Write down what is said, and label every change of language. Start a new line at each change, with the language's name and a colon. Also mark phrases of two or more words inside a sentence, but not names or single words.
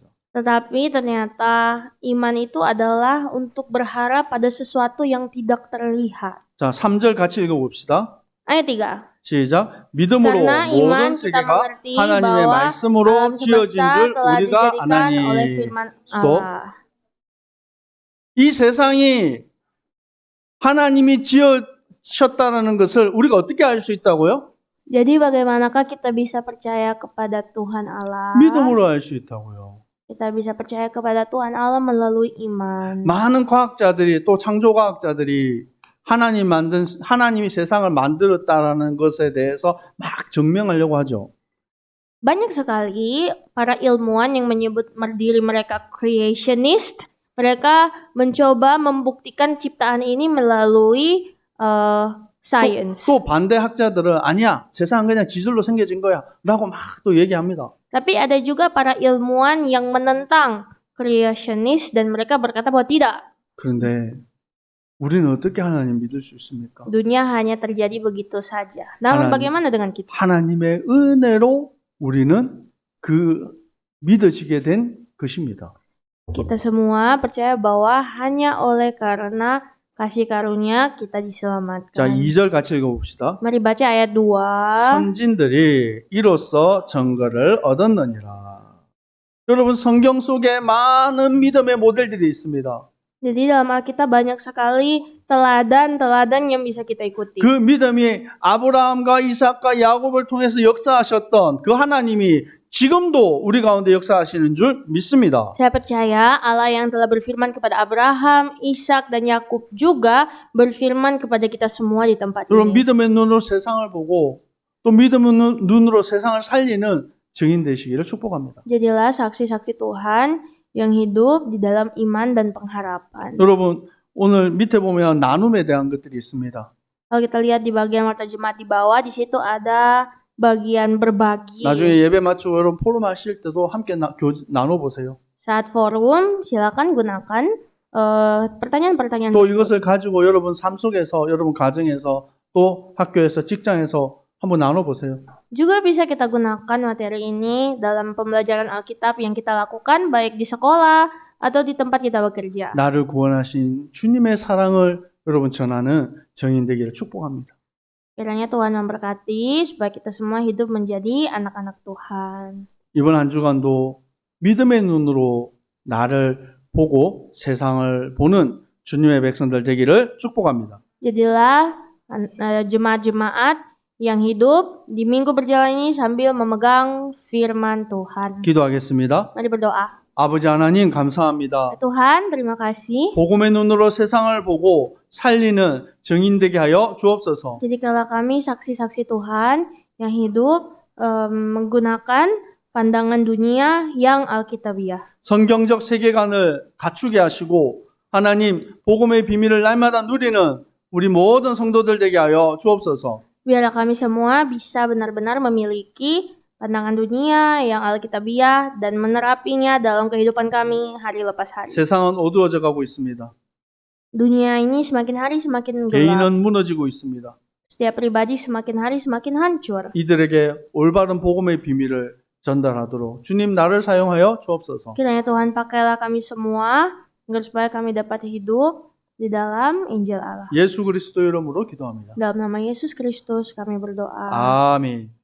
Indonesian: Tetapi ternyata iman itu adalah untuk berharap pada sesuatu yang tidak terlihat.
Korean: 자, 3절 같이 읽어봅시다.
Indonesian: Ayat 3.
Korean: 시작. 믿음으로
Indonesian: Karena
Korean: 모든
Indonesian: iman kita
Korean: 세계가
Indonesian: mengerti
Korean: 하나님의
Indonesian: bahwa
Korean: 말씀으로
Indonesian: alam
Korean: 지어진
Indonesian: semesta
Korean: 줄
Indonesian: telah
Korean: 우리가
Indonesian: dijadikan oleh
Korean: 아나니.
Indonesian: firman
Korean: 스톱.
Indonesian: Allah.
Korean: 이 세상이 하나님이 지으셨다는 것을 우리가 어떻게 알 수 있다고요?
Indonesian: Jadi bagaimanakah kita bisa percaya kepada Tuhan Allah?
Korean: 믿음으로 알 수 있다고요.
Indonesian: Kita bisa percaya kepada Tuhan Allah melalui iman.
Korean: 많은 과학자들이 또 창조과학자들이 하나님이 세상을 만들었다라는 것에 대해서 막 증명하려고 하죠.
Indonesian: Banyak sekali para ilmuwan yang menyebut diri mereka creationist. Mereka mencoba membuktikan ciptaan ini melalui science.
Korean: 또 반대 학자들은 아니야, 세상은 그냥 지질로 생겨진 거야 라고 막 또 얘기합니다.
Indonesian: Tapi ada juga para ilmuwan yang menentang creationist dan mereka berkata bahwa tidak.
Korean: 그런데 우리는 어떻게 하나님 믿을 수 있습니까?
Indonesian: Dunia hanya terjadi begitu saja. Namun
Korean: 하나님.
Indonesian: bagaimana dengan kita?
Korean: 하나님의 은혜로 우리는 그 믿어지게 된 것입니다.
Indonesian: Kita semua percaya bahwa hanya oleh karena kasih karunia kita
Korean: 자,
Indonesian: diselamatkan.
Korean: 2절 같이 읽어봅시다.
Indonesian: Mari baca ayat 2.
Korean: 선진들이 이로써 증거를 얻었느니라. 여러분, 성경 속에 많은 믿음의 모델들이 있습니다.
Indonesian: Jadi dalam Alkitab banyak sekali teladan-teladan yang bisa kita ikuti.
Korean: 그 믿음이 아브라함과 이삭과 야곱을 통해서 역사하셨던 그 하나님이 지금도 우리 가운데 역사하시는 줄 믿습니다.
Indonesian: Saya percaya Allah yang telah berfirman kepada Abraham, Ishak, dan Yakub juga berfirman kepada kita semua di tempat
Korean: 여러분,
Indonesian: ini.
Korean: 믿음의 눈으로 세상을 보고 또 믿음의 눈으로 세상을 살리는 증인 되시기를 축복합니다.
Indonesian: Jadilah saksi-saksi Tuhan yang hidup di dalam iman dan pengharapan.
Korean: 여러분, 오늘 밑에 보면 나눔에 대한 것들이 있습니다.
Indonesian: Kalau kita lihat di bagian warta jemaat di bawah, di situ ada bagian berbagi.
Korean: 나중에 예배 마치고 여러분 포럼 하실 때도 함께 나눠보세요.
Indonesian: Saat forum, silakan gunakan pertanyaan-pertanyaan.
Korean: 또 이것을 가지고 여러분 삶 속에서, 여러분 가정에서, 또 학교에서, 직장에서 한번 나눠보세요.
Indonesian: Juga bisa kita gunakan materi ini dalam pembelajaran Alkitab yang kita lakukan baik di sekolah atau di tempat kita bekerja.
Korean: 나를 구원하신 주님의 사랑을 여러분 전하는 정인 되기를 축복합니다.
Indonesian: Kiranya Tuhan memberkati supaya kita semua hidup menjadi anak-anak Tuhan.
Korean: 이번 한 주간도 믿음의 눈으로 나를 보고 세상을 보는 주님의 백성들 되기를 축복합니다.
Indonesian: Jadilah jemaat-jemaat yang hidup di minggu berjalan ini sambil memegang firman Tuhan.
Korean: 기도하겠습니다.
Indonesian: Mari berdoa.
Korean: 아버지 하나님 감사합니다.
Indonesian: Tuhan, terima kasih.
Korean: 복음의 눈으로 세상을 보고 살리는 정인 되게 하여 주옵소서.
Indonesian: Jadikanlah kami saksi-saksi Tuhan yang hidup menggunakan pandangan dunia yang alkitabiah.
Korean: 성경적 세계관을 갖추게 하시고 하나님 복음의 비밀을 날마다 누리는 우리 모든 성도들 되게 하여 주옵소서.
Indonesian: Biarlah kami semua bisa benar-benar memiliki pandangan dunia yang alkitabiah dan menerapinya dalam kehidupan kami hari lepas hari.
Korean: 세상은 어두워져 가고 있습니다.
Indonesian: Dunia ini semakin hari semakin gelap.
Korean: 개인은 무너지고 있습니다.
Indonesian: Setiap pribadi semakin hari semakin hancur.
Korean: 이들에게 올바른 복음의 비밀을 전달하도록 주님 나를 사용하여 주옵소서.
Indonesian: Kiranya Tuhan pakailah kami semua agar supaya kami dapat hidup di dalam Injil Allah.
Korean: 예수 그리스도 이름으로 기도합니다.
Indonesian: Dalam nama Yesus Kristus kami berdoa.
Korean: 아멘.